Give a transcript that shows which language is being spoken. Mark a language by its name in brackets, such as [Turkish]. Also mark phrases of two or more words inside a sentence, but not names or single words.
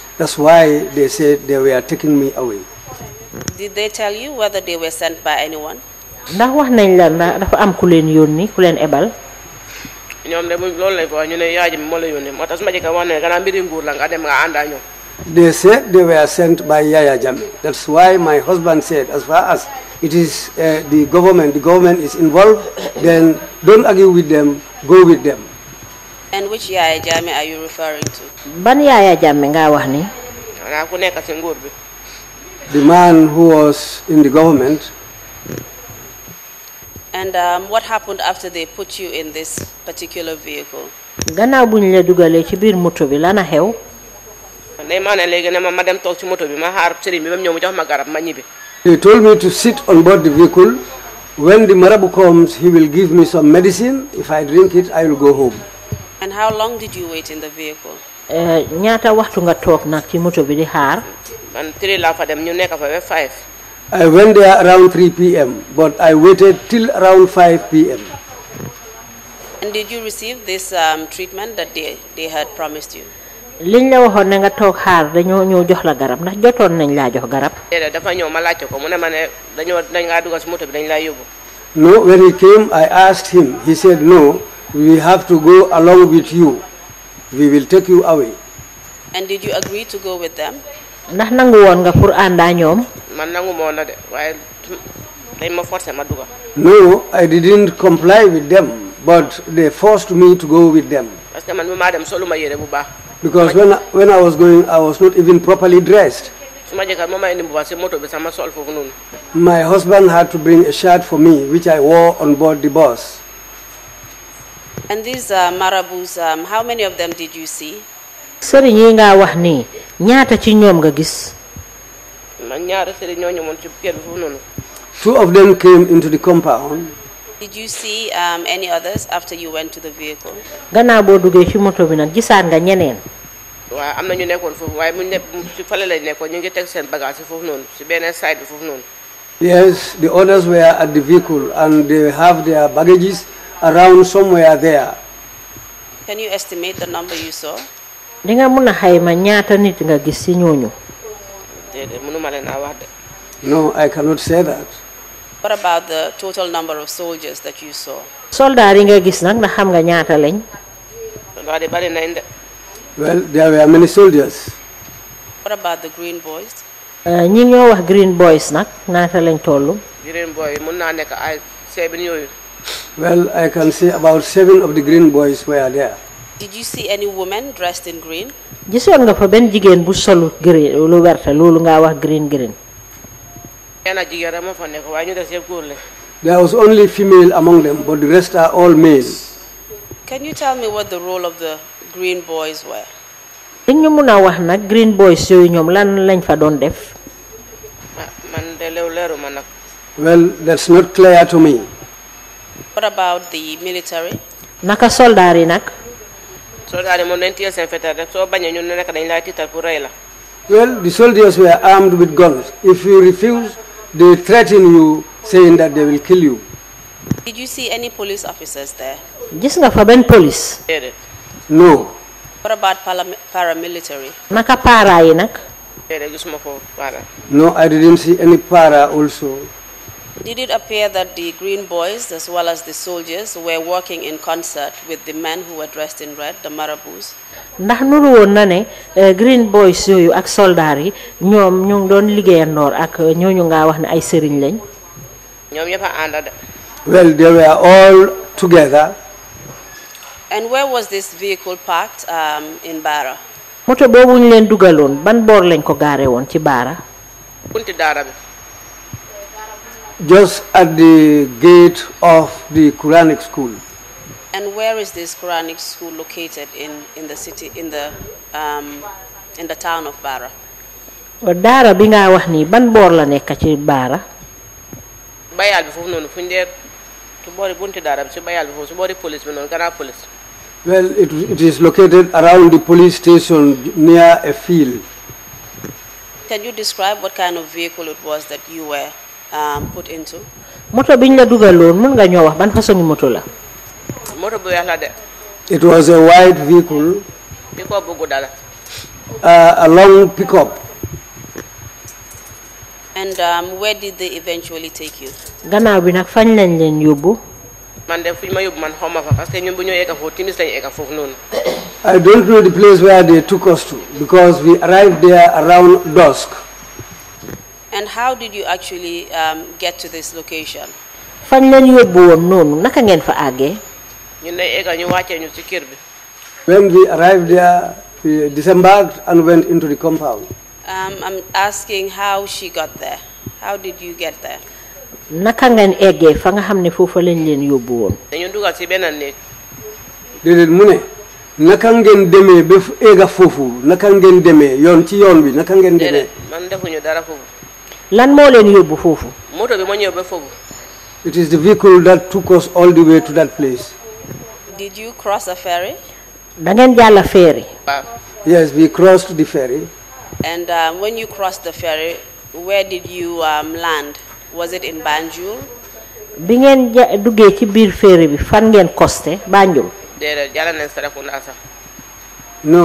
[English] That's why they said they were taking me away. Did they tell you whether they were sent by anyone? [Wolof] ndax wax nañ la ndax dafa am ku leen yónni ku leen ebal. ñoom de loolu lañ ko wax ñu ne yaay ji moo la yónni moo tax su ma jëkka wax ne gannaaw mbiri nguur la nga dem nga àndaa ñoom. [English] They said they were sent by Yaya Jammeh. That's why my husband said, as far as it is the government is involved, then don't argue with them, go with them. And which Yaya Jammeh are you referring to? [Wolof] Ban Yaya Jammeh nga wax ni? Xanaa ku nekk ci nguur bi. [English] The man who was in the government. And what happened after they put you in this particular vehicle? [Wolof] Gannaaw buñ la dugalee ci biir moto bi lana xew. [English] They told me to sit on board the vehicle. When the Marabu comes, he will give me some medicine. If I drink it, I will go home. And how long did you wait in the vehicle? [Wolof] Ñaata waxtu nga toog nag ci moto bi di xaar. Man 3 la fa dem ñu nekk fa ba 5. [English] I went there around 3 p.m. but I waited till around 5 p.m. And did you receive this treatment that they had promised you? [Wolof] Liñ la waxoon ne nga toog xaar dañoo ñëw jox la garab ndax jotoon nañ laa jox garab. Dafa ñëw ma laaj ko mu ne ma ne dañ nga dugal ci moto bi dañ lay yóbbu. [English] No, when he came, I asked him. He said, no, we have to go along with you. We will take you away. And did you agree to go with them? [Wolof] Ndax nangu woon nga pour àndaa ñoom. Man nangu mo na de waaye dañ ma forcer ma dugal. [English] No, I didn't comply with them, but they forced me to go with them. [French] Parce que [Wolof] man mi ma dem solo ma yére bu baax. [English] Because when I was going, I was not even properly dressed. My husband had to bring a shirt for me, which I wore on board the bus. And these marabouts, how many of them did you see? [Wolof] Sëriñ yi nga wax ni ñaata ci ñoom nga gis? [English] Two of them came into the compound. Did you see any others after you went to the vehicle? [Wolof] Gannaaw boo duggee ci moto bi nag gisaat nga ñeneen. Waaw am na ñu nekkoon foofu waaye bu ñu ci fale lañ nekkoon ñu ngi teg seen bagage foofu noonu ci beneen side bi foofu noonu. [English] Yes, the others were at the vehicle and they have their baggages around somewhere there. Can you estimate the number you saw? [Wolof] Di nga mën a xayma ñaata nit nga gis ci ñooñu? Déedéet mënuma leen a wax de. [English] No, I cannot say that. What about the total number of soldiers that you saw? [Wolof] Soldaar yi nga gis nag ndax xam nga ñaata lañ? Soldaar yi bari nañ de. [English] Well, there were many soldiers. What about the green boys? [Wolof] ñi ñoo wax [English] green boys [Wolof] nag ñaata lañ tollu? [English] Green boy [Wolof] mën naa nekk ay 7 yooyu. [English] Well, I can say about 7 of the green boys were there. Did you see any women dressed in green? [Wolof] Gisoon nga fa benn jigéen bu solu green lu werta loolu nga wax green. [English] There was only female among them, but the rest are all male. Can you tell me what the role of the green boys were? [Wolof] Dañu mëna wax nag [English] green boys [Wolof] yooyu ñoom lan lañ fa doon def? [English] Well, that's not clear to me. What about the military? [Wolof] Naka soldaar yi nag? Soldaar yi moom dañ téye seen fetal rek soo bañee ñu nekk dañ lay tiital pour rey la. [English] Well, the soldiers were armed with guns. If you refuse, they threaten you, saying that they will kill you. Did you see any police officers there? [Wolof] Gis nga fa benn police? [English] No. What about paramilitary? [Wolof] Naka para yi nag? [English] No, I didn't see any para also. Did it appear that the green boys as well as the soldiers were working in concert with the men who were dressed in red, the marabouts? [Wolof] Ndax nuru woon na ne [English] green boys [Wolof] yooyu ak soldaar yi ñoom ñu ngi doon liggéeyandoor ak ñooñu nga wax ne ay sëriñ lañ? ñoom ñëpp a ànd de. [English] Well, they were all together. And where was this vehicle parked in Bara? [Wolof] Moto boobu ñu leen dugaloon ban boor lañ ko gaare woon ci Bara? Bunti daara bi. [English] Just at the gate of the Quranic school. And where is this Quranic school located in the city, in the town of Bara? [Wolof] Daara bi nga wax ni ban boor la nekk ci Bara? Bayal bi foofu noonu fu ñu dee su boori bunti daara bi si bayal bi foofu su boori police bi noonu gannaaw police. [English] Well, it is located around the police station near a field. Can you describe what kind of vehicle it was that you were put into? [Wolof] Moto biñ la dugaloon mën nga ñoo wax ban façon moto la? Moto bu weex la de. [English] It was a white vehicle. [Wolof] Pickup bu gudda la. [English] A long pickup. And where did they eventually take you? [Wolof] Gannaaw bi nak fañ lañ leen yóbbu. Man de fuñ ma yóbbu man xawma fa [French] parce que [Wolof] ñun bu ñu yegg foofu timis lañu egg foofu noonu. [English] I don't know the place where they took us to because we arrived there around dusk. And how did you actually get to this location? [Wolof] Fañ leen yóbbu woon noonu naka ngeen fa àggee? Ñun day egg ñu wàccee ñu ci kër bi. [English] When we arrived there, we disembarked and went into the compound. I'm asking how she got there. How did you get there? [Wolof] Naka ngeen eggee fa nga xam ne foofu lañ leen yóbbu woon? Dañu dugal ci benn néeg. Déedéet mu ne naka ngeen demee ba egga foofu naka ngeen demee yoon ci yoon bi naka ngeen demee. Man defuñu dara foofu. Lan moo leen yóbbu foofu? Moto bi moo ñëw ba foofu. [English] It is the vehicle that took us all the way to that place. Did you cross a ferry? [Wolof] Da ngeen jàll ferry? [English] Yes, we crossed the ferry. And when you crossed the ferry, where did you land? Was it in Banjul? [Wolof] Bi ngeen duggee ci biir ferry bi fan ngeen costé Banjul? Déedéet jàll nañ Serekunda sax. [English] No.